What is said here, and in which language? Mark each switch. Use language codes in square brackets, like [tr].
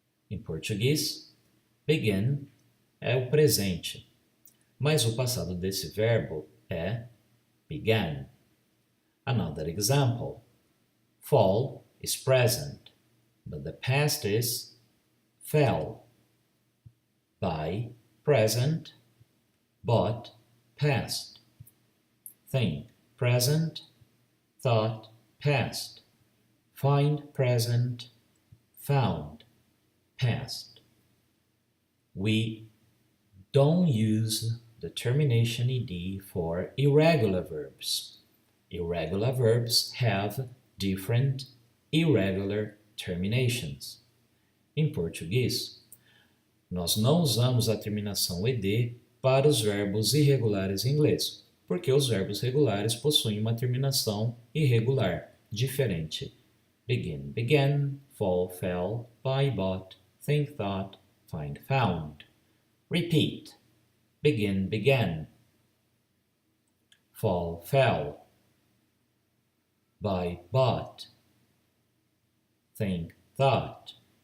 [pt] Em português, begin é o presente, mas o passado desse verbo é began. [en] Another example. Fall is present, but the past is fell. Buy, present, bought, past. Think. present, thought, past. Find, present, found, past. We don't use the termination ed for irregular verbs. Irregular verbs have different irregular terminations. [pt] Em português, nós não usamos a terminação ed para os verbos irregulares em inglês, porque os verbos regulares possuem uma terminação irregular, diferente. [en] Begin, began, fall, fell, buy, bought, think, thought, find, found. Repeat. Begin, began. Fall, fell. Buy, bought. Think, thought.